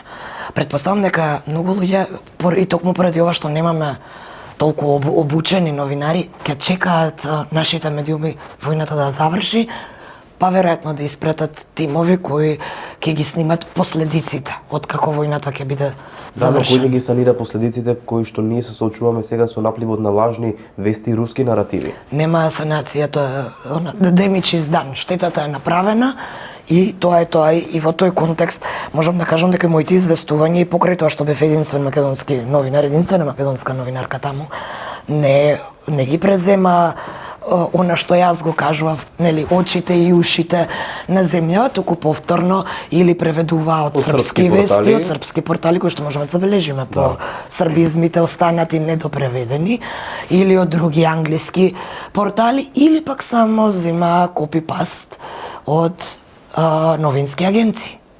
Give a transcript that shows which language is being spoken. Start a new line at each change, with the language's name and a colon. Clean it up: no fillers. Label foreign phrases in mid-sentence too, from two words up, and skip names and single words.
Macedonian: Претпоставам дека многу луѓе, и токму поради ова што немаме толку обучени новинари, ќе чекаат нашите медиуми војната да заврши, па веројатно да испратат тимови кои ќе ги снимат последиците од како војната ќе биде завршена. Да, но кој ги санира последиците кои што ние се соочуваме сега со напливот на лажни вести и руски наративи? Нема санација, тоа
English: the damage is done.
Macedonian: Штетата е направена и тоа е тоа, и во тој контекст можам да кажам дека моите известувања, и покрај тоа што бев единствен македонски новинар, единствена македонска новинарка таму, не ги презема она што јас го кажував, нели, очите и ушите на земјава, туку повторно или преведува од српски вести, од српски портали кои што можеме да забележиме по србизмите останати недопреведени, или од други англиски портали, или пак само зема копи-паст од новински агенции.